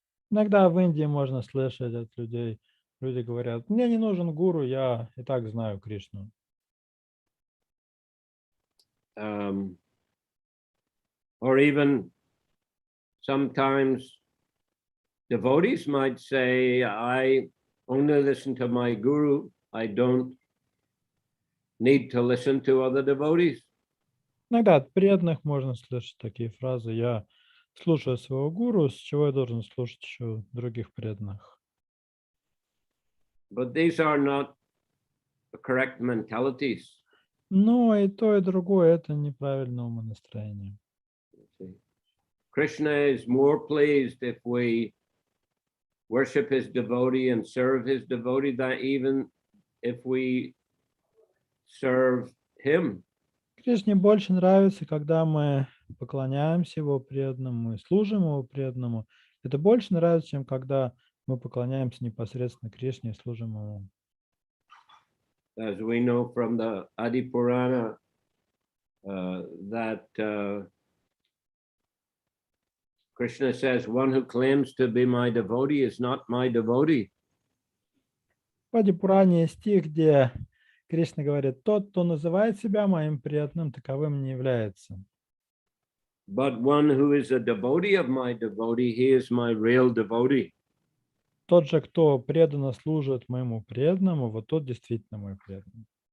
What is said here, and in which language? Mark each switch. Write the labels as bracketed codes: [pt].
[ru] Иногда в Индии можно слышать от людей, люди говорят, мне не нужен гуру, я и так знаю Кришну. [en] Or even sometimes devotees might say, I only listen to my guru, I don't need to listen to other devotees. [ru] Иногда от преданных можно слышать такие фразы, я слушаю своего гуру, с чего я должен слушать еще других преданных. [en] But these are not the correct mentalities. [ru] Но и то, и другое – это неправильное умонастроение. [en] Krishna is more pleased if we worship his devotee and serve his devotee than even if we serve him. [ru] Кришне больше нравится, когда мы поклоняемся его преданному и служим его преданному. Это больше нравится, чем когда мы поклоняемся непосредственно Кришне и служим ему. [en] As we know from the Adi Purana, that Krishna says, one who claims to be my devotee is not my devotee. [ru] В Ади Пуране есть стих, где Кришна говорит, тот, кто называет себя моим преданным, таковым не является. [en] But one who is a devotee of my devotee, he is my real devotee. [ru] Тот же, кто преданно служит моему преданному, вот тот действительно мой преданный.